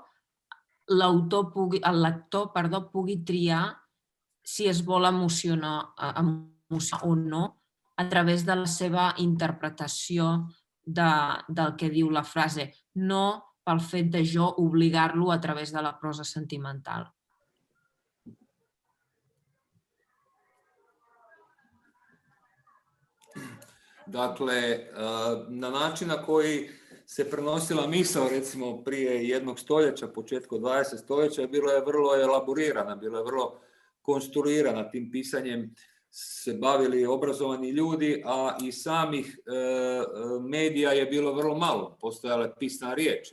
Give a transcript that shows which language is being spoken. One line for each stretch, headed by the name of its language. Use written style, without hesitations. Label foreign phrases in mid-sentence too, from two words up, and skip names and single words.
Catalan: el lector pugui triar si es vol emocionar o no a través de la seva interpretació del que diu la frase, no pel fet de jo obligar-lo a través de la prosa sentimental.
Croatian: Dakle, na način na koji se prenosila misao, recimo prije jednog stoljeća, početku 20. stoljeća, bila je vrlo elaborirana, bila je vrlo konstruirana. Tim pisanjem se bavili obrazovani ljudi, a i samih medija je bilo vrlo malo, postojala je pisana riječ.